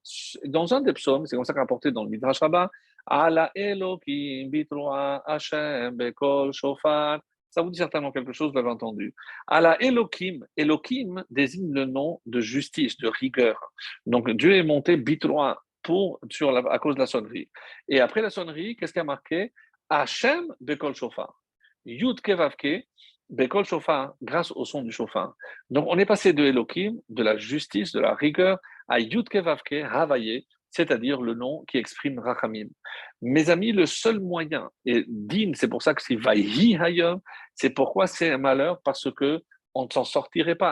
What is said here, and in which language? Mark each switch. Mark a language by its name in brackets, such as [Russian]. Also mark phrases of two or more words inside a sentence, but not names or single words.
[French] Dans un des psaumes, c'est comme ça qu'on rapporté dans le Midrash Rabbah, [Hebrew] עלה אלוקים בתרועה ה' בקול שופר. [French] Ça vous dit certainement quelque chose, vous l'avez entendu. [Hebrew] עלה אלוקים, [French] Elokim désigne le nom de justice, de rigueur. Donc Dieu est monté bitroa à cause de la sonnerie. Et après la sonnerie, qu'est-ce qui a marqué? [Hebrew] ה' בקול שופר. יוד קי ואו קי, בקול שופר, [French] grâce au son du chauffard. Donc, on est passé de Elohim, de la justice, de la rigueur, à Yud Kevavke, Havaye, c'est-à-dire le nom qui exprime Rachamim. Mes amis, le seul moyen, et Din, c'est pour ça que c'est [Hebrew] ויהי היום, [French] c'est pourquoi c'est un malheur, parce que on ne s'en sortirait pas.